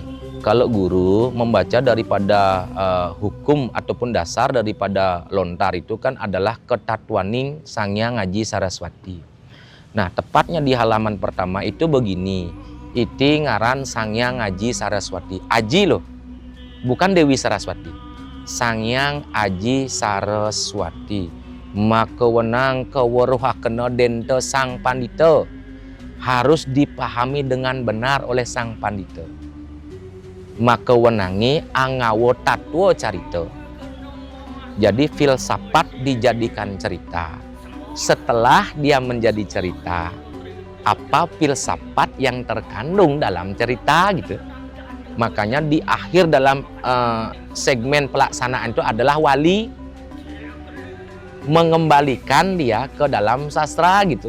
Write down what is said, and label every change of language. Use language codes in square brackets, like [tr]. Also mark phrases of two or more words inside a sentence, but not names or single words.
[id] Kalau guru membaca daripada hukum ataupun dasar daripada lontar itu kan adalah Ketatwaning Sanghyang Aji Saraswati. Nah, tepatnya di halaman pertama itu begini. [kaw] Iti ngaran [id] Sanghyang Aji Saraswati. Aji loh, bukan Dewi Saraswati. Sanghyang Aji Saraswati. [kaw] Makewenang keweruhakena dente sang pandita. [id] Harus dipahami dengan benar oleh sang pandita. [kaw] Makewenangi angawo tatwa carita. [id] Jadi filsafat dijadikan cerita. Setelah dia menjadi cerita, apa filsafat yang terkandung dalam cerita gitu. Makanya di akhir dalam segmen pelaksanaan itu adalah wali mengembalikan dia ke dalam sastra gitu.